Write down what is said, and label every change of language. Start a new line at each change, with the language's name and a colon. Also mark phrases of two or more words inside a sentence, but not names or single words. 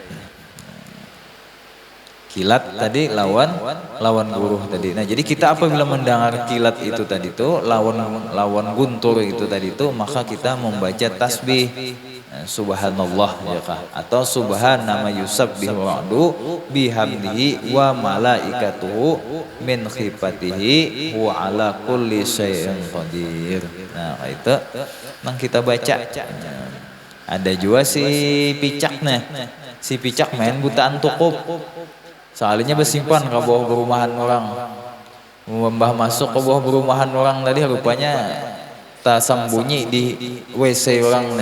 Banjar: Kilat tadi lawan buruh tadi. Nah, jadi kita apabila mendengar kilat itu tadi itu lawan guntur itu tadi itu maka kita membaca tasbih subhanallah ya kah atau
Arabic: سبحان ما يسبح الرعد بحمده والملائكة من خيفته وعلى كل شيء قدير.
Banjar: Nah, itu nang kita baca. Ada juga si picak nih. Si picak main butaan tukup. Soalnya bersimpan ke bawah perumahan orang. Mbah masuk ke bawah perumahan orang tadi rupanya tak sembunyi di WC orang nih.